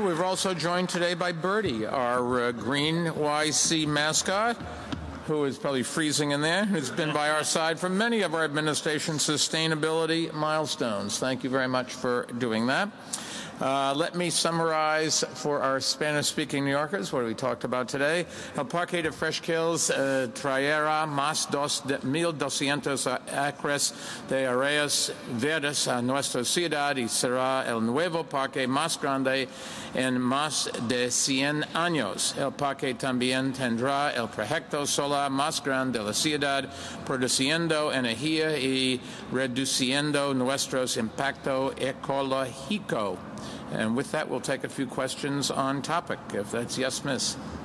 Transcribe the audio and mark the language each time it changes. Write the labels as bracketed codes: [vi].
[en] We're also joined today by Birdie, our green YC mascot, who is probably freezing in there, who's been by our side for many of our administration's sustainability milestones. Thank you very much for doing that. Let me summarize for our Spanish-speaking New Yorkers what we talked about today. [es] El Parque de Fresh Kills traerá más 1,200 acres de áreas verdes a nuestra ciudad y será el nuevo parque más grande en más de 100 años. El parque también tendrá el proyecto solar más grande de la ciudad, produciendo energía y reduciendo nuestro impacto ecológico. [en] And with that, we'll take a few questions on topic, if that's yes, Miss.